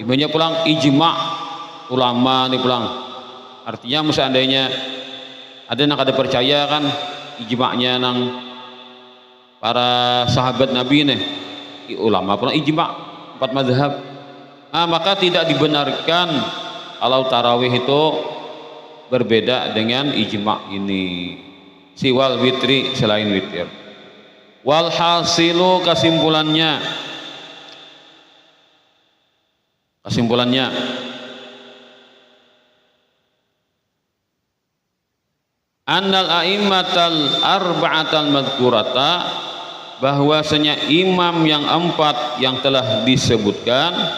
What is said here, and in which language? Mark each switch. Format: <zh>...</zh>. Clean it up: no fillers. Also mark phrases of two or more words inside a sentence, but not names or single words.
<bjn>Ibunya pulang ijma' ulama nih pulang. Artinya seandainya ada yang kada percaya kan ijma'nya nang para sahabat Nabi nih, ulama pulang ijma' 4 mazhab.</bjn> <id>Maka tidak dibenarkan kalau tarawih itu berbeda dengan ijma' ini.</id> <ar>سوى الوتر,</ar> <id>selain witir.</id> <ar>والحاصل,</ar> <id>kesimpulannya</id> <ar>أن الأئمة الأربعة المذكورة,</ar> <id>bahwasanya imam yang 4 yang telah disebutkan,</id>